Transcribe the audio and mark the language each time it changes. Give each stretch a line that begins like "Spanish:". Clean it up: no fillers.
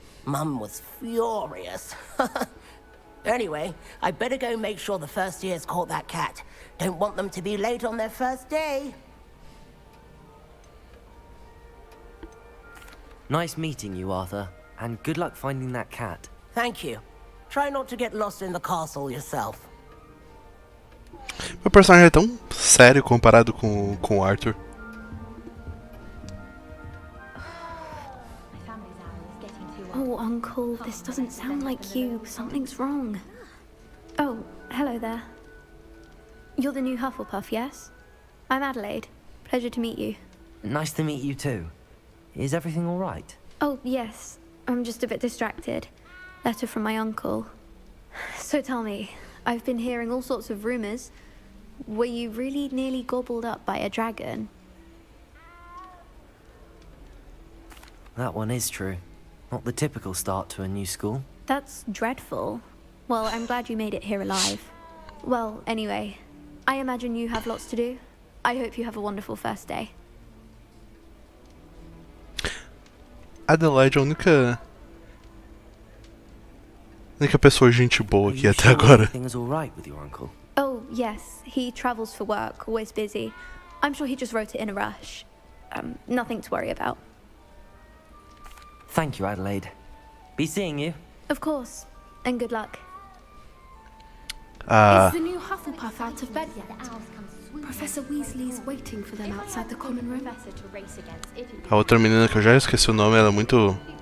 English: Mum was furious. Anyway, I better go make sure the first years caught that cat. Don't want them to be late on their first day. Nice meeting you, Arthur. And good luck finding that cat. Thank you. Try not to get lost in the castle yourself.
Portuguese: Meu personagem é tão sério comparado com o Arthur.
English: Oh, Uncle, this doesn't sound like you. Something's wrong. Oh, hello there. You're the new Hufflepuff, yes? I'm Adelaide. Pleasure to meet you. Nice to meet you too. Is everything all right? Oh, yes. I'm just a bit distracted. Letter from my uncle. So tell me, I've been hearing all sorts of rumors. Were you really nearly gobbled up by a dragon? That one is true. Not the typical start to a new school. That's dreadful. Well, I'm glad you made it here alive. Well, anyway, I imagine you have lots to do. I hope you have a wonderful first day.
Portuguese: Adelaide é a única pessoa gente boa aqui até agora.
English: Everything's all right with your uncle? Oh, yes. He travels for work, always busy. I'm sure he just wrote it in a rush. Nothing to worry about. Thank you, Adelaide. Be seeing you. Of course. And good luck. Is the new Hufflepuff out of bed yet? Professor Weasley's waiting for them outside the common room.
Portuguese: A outra menina que eu já esqueci o nome, ela é muito...